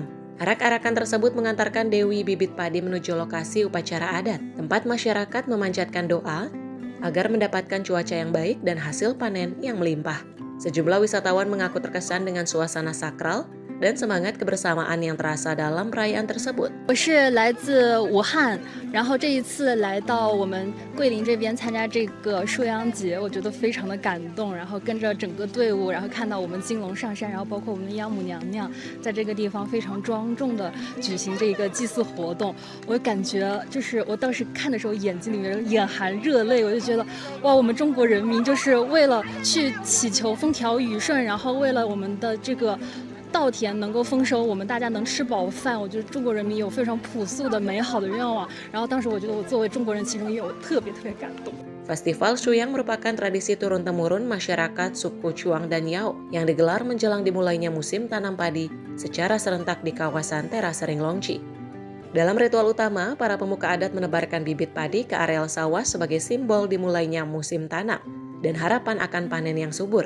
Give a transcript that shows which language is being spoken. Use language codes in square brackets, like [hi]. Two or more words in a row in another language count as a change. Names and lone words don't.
[id] Arak-arakan tersebut mengantarkan Dewi bibit padi menuju lokasi upacara adat, tempat masyarakat memanjatkan doa agar mendapatkan cuaca yang baik dan hasil panen yang melimpah. Sejumlah wisatawan mengaku terkesan dengan suasana sakral dan semangat kebersamaan yang terasa dalam perayaan tersebut. [zh] 我是来自武汉，然后这一次来到我们桂林这边参加这个收阳节，我觉得非常的感动。然后跟着整个队伍，然后看到我们金龙上山，然后包括我们的央母娘娘在这个地方非常庄重的举行这个祭祀活动，我感觉就是我当时看的时候眼睛里面眼含热泪，我就觉得哇，我们中国人民就是为了去祈求风调雨顺，然后为了我们的这个稻田能够丰收，我们大家能吃饱饭，我觉得中国人民有非常朴素的美好的愿望。然后当时我觉得我作为中国人，其中也有特别感动。 [id] Festival Shuyang merupakan tradisi turun-temurun masyarakat suku Chuang dan Yao yang digelar menjelang dimulainya musim tanam padi secara serentak di kawasan Terasering Longchi. Dalam ritual utama, para pemuka adat menebarkan bibit padi ke areal sawah sebagai simbol dimulainya musim tanam dan harapan akan panen yang subur.